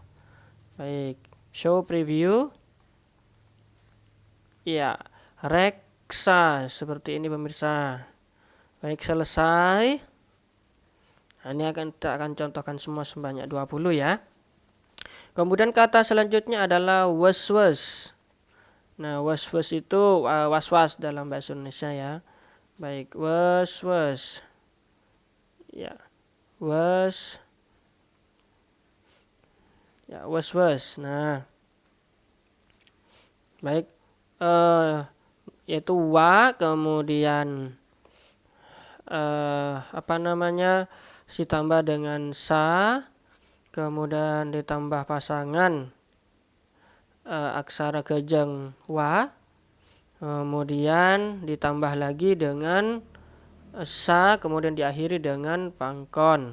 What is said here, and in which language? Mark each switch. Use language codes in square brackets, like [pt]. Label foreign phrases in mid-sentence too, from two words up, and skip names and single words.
[en] Baik, show preview. [id] Ya, reksa seperti ini pemirsa. Baik, selesai. Nah, ini kita akan contohkan semua sebanyak 20 ya. Kemudian kata selanjutnya adalah was-was. Nah, was-was itu was-was dalam bahasa Indonesia ya. Baik, was-was. Ya, was. Ya, was-was. Nah, baik, yaitu wa, kemudian ditambah dengan sa, kemudian ditambah pasangan aksara kejeng wa, kemudian ditambah lagi dengan sa, kemudian diakhiri dengan pangkon.